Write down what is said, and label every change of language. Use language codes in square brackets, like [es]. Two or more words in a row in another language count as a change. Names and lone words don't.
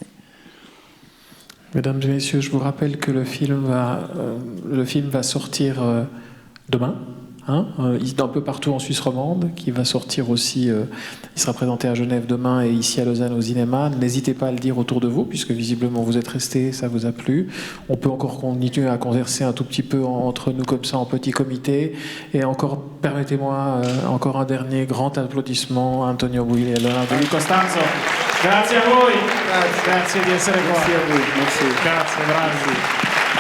[fr] Mesdames et messieurs, je vous rappelle que le film va sortir demain, un peu partout en Suisse romande, qui va sortir aussi, il sera présenté à Genève demain et ici à Lausanne au cinéma. N'hésitez pas à le dire autour de vous, puisque visiblement vous êtes restés, ça vous a plu. On peut encore continuer à converser un tout petit peu entre nous comme ça en petit comité. Et encore, permettez-moi, encore un dernier grand applaudissement à Antonio Buili et Leonardo Di Costanzo. [it] Grazie a voi. Grazie di essere qua. [fr] Merci à vous. Merci. [it] Grazie, bravi.